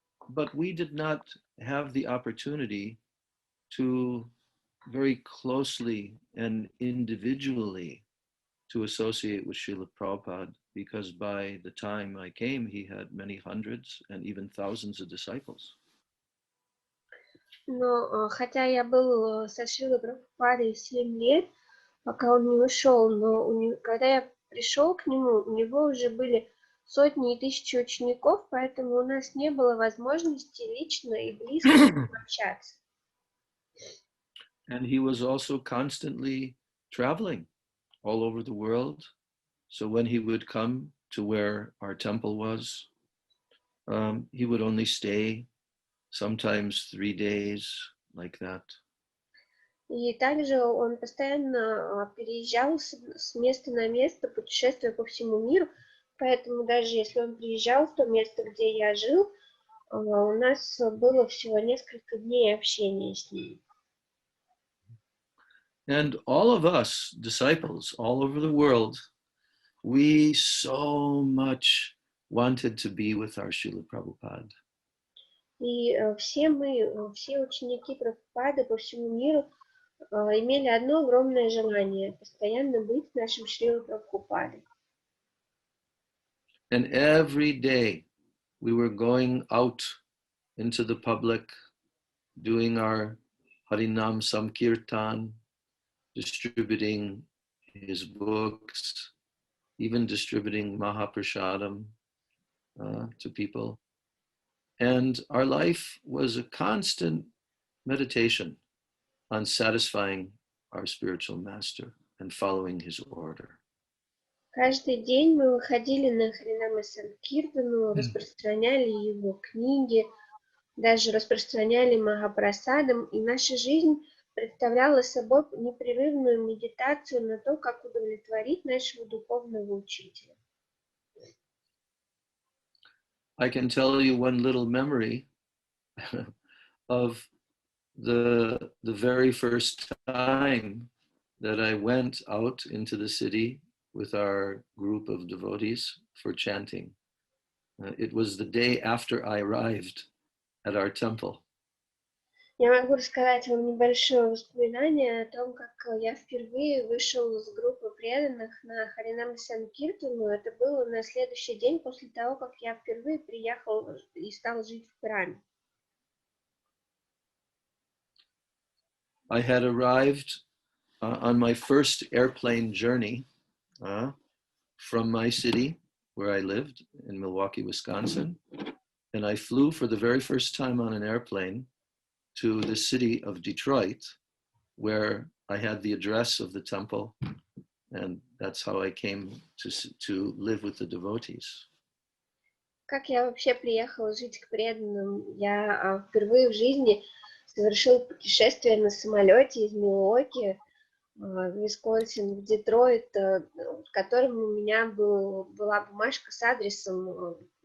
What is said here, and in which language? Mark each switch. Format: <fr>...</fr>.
<en>but we did not have the opportunity to very closely and individually to associate with Srila Prabhupada, because by the time I came, he had many hundreds and even thousands of disciples.</en> <ru>Но хотя я был со Шрилой Прабхупадой 7 лет, пока он не ушел, но когда я пришел к нему, у него уже были сотни и тысячи учеников, поэтому у нас не было возможности лично и близко с ним общаться.</ru> <en>And he was also constantly traveling all over the world. So when he would come to where our temple was, he would only stay sometimes 3 days, like that.</en> <ru>И также он постоянно переезжал с места на место, путешествуя по всему миру, поэтому даже если он приезжал в то место, где я жил, у нас было всего несколько дней общения с ним.</ru> <en>And all of us, disciples all over the world, we so much wanted to be with our Srila Prabhupada.</en> <ru>И все мы, все ученики Прабхупады по всему миру имели одно огромное желание — постоянно быть с нашим Шрилой Прабхупадой.</ru> <en>And every day we were going out into the public, doing our Harinam Samkirtan, distributing his books, even distributing Mahaprasadam to people. And our life was a constant meditation on satisfying our spiritual master and following his order.</en> <ru>Каждый день мы выходили на Харинама Санкиртану, распространяли его книги, даже распространяли Махапрасадам, и наша жизнь представляла собой непрерывную медитацию на то, как удовлетворить нашего духовного учителя.</ru> <en>I can tell you one little memory of the very first time that I went out into the city with our group of devotees for chanting. It was the day after I arrived at our temple.</en> <ru>Я могу рассказать вам небольшое воспоминание о том, как я впервые вышел с группы преданных на Харинам Санкиртану. Это было на следующий день после того, как я впервые приехал и стал жить в храме.</ru> <en>I had arrived on my first airplane journey from my city, where I lived in Milwaukee, Wisconsin, and I flew for the very first time on an airplane to the city of Detroit, where I had the address of the temple, and that's how I came to live with the devotees.</en> <ru>Как я вообще приехала жить к преданным? Я впервые в жизни совершил путешествие на самолете из Милуоки в Висконсин, в Детройт, в котором у меня была бумажка с адресом.</ru>